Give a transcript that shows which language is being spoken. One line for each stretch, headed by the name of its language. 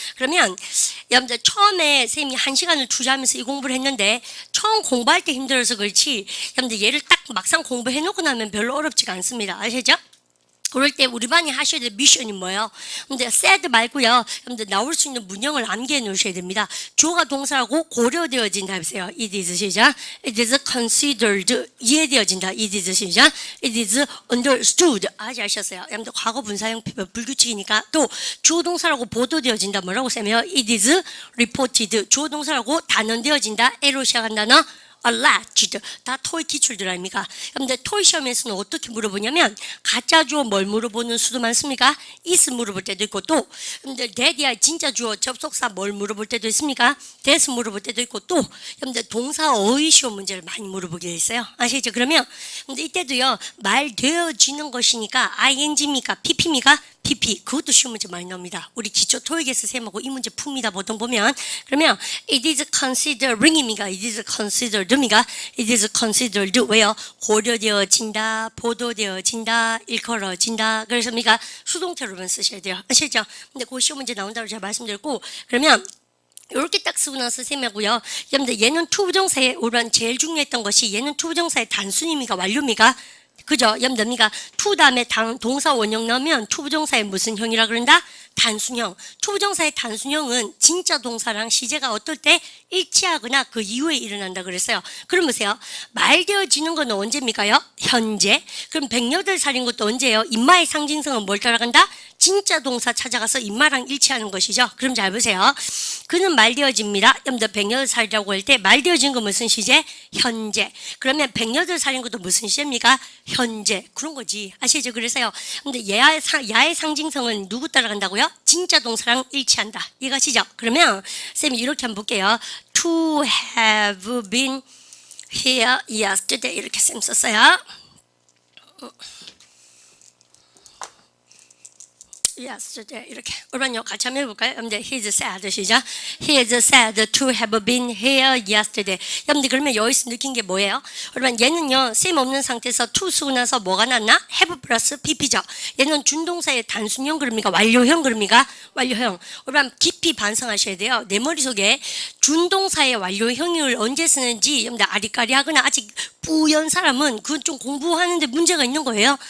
Korean: 그러면 여러분들 처음에 쌤이 1시간을 투자하면서 이 공부를 했는데 처음 공부할 때 힘들어서 그렇지 여러분들 얘를 딱 막상 공부해 놓고 나면 별로 어렵지가 않습니다. 아시죠? 그럴 때 우리 반이 하셔야 될 미션이 뭐예요? 근데 sad 말고요. 여러분들 나올 수 있는 문형을 암기해 놓으셔야 됩니다. 주어가 동사라고 고려되어진다 해보세요.
English: it is 시작. it is considered
Korean: 이해되어진다.
English: it is 시작. it is understood
Korean: 아직 아셨어요? 여러분들 과거 분사형 불규칙이니까 또 주어 동사라고 보도되어진다. 뭐라고 쓰면
English: it is reported
Korean: 주어 동사라고 단언되어진다. A로 시작한 단어 alleged 다 토익 기출들 아닙니까? 그런데 토익 시험에서는 어떻게 물어보냐면 가짜 주어 뭘 물어보는 수도 많습니까? is 물어볼 때도 있고 또 근데 that이야 진짜 주어 접속사 뭘 물어볼 때도 있습니까? that 물어볼 때도 있고 또 근데 동사 어휘 시험 문제를 많이 물어보게 돼 있어요. 아시죠? 그러면 근데 이때도요 말 되어지는 것이니까 ing입니까? pp입니까? PP 그것도 쉬운 문제 많이 나옵니다. 우리 기초 토익에서 쌤하고 이 문제 풉니다. 보통 보면 그러면
English: it is considering
Korean: 입니까?
English: it is considered
Korean: 입니까? it is considered 왜요? 고려되어진다, 보도되어진다, 일컬어진다. 그래서 우리가 수동태로만 쓰셔야 돼요. 아시죠? 근데 그 쉬운 문제 나온다고 제가 말씀드렸고 그러면 이렇게 딱 쓰고 나서 쌤하고요. 여러분들 얘는 투부정사의 우선 제일 중요했던 것이 얘는 투부정사의 단순입니까? 완료입니까? 그죠? 여러분들 투 다음에 동사 원형 나오면 투부정사의 무슨 형이라 그런다? 단순형. 투부정사의 단순형은 진짜 동사랑 시제가 어떨 때 일치하거나 그 이후에 일어난다 그랬어요. 그럼 보세요. 말되어지는 건 언제입니까요? 현재. 그럼 108살인 것도 언제예요? 인마의 상징성은 뭘 따라간다? 진짜 동사 찾아가서 인마랑 일치하는 것이죠. 그럼 잘 보세요. 그는 말되어집니다. 여러분들 108살이라고 할 때 말되어진 건 무슨 시제? 현재. 그러면 108살인 것도 무슨 시제입니까? 현재. 그런 거지. 아시죠? 그래서요. 근데 야의 상징성은 누구 따라간다고요? 진짜 동사랑 일치한다. 이해가시죠? 그러면 쌤이 이렇게 한번 볼게요.
English: To have been here yesterday
Korean: 이렇게 쌤 썼어요. yesterday 이렇게 여러분 같이 한번 해볼까요?
English: 여러분들 he is sad
Korean: 시작.
English: he is sad to have been here yesterday.
Korean: 여러분들 그러면 여기서 느낀 게 뭐예요? 여러분 얘는요 쌤 없는 상태에서 to 쓰고 나서 뭐가 났나? have 플러스 pp죠. 얘는 준동사의 단순형 그럽니까? 완료형 그럽니까? 완료형. 여러분 깊이 반성하셔야 돼요. 내 머릿속에 준동사의 완료형을 언제 쓰는지 여러분들 아리까리하거나 아직 뿌연 사람은 그건 좀 공부하는데 문제가 있는 거예요.